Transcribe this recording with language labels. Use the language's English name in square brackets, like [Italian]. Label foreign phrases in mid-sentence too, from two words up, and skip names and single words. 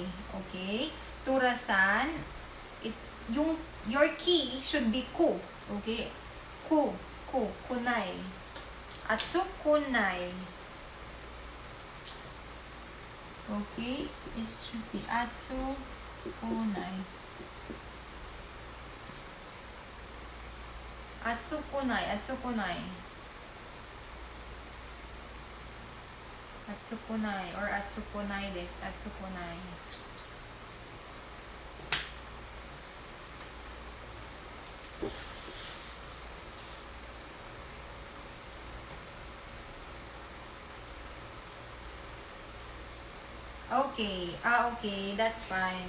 [English] Okay? Turasan, your key should be ku. [Japanese] Okay? くない。あつくない. [English] Okay? It should be atsukunai. [Japanese] Atsukunai. Atsukunai or あつくないです. Atsukunai. [English] Okay. Okay. That's fine.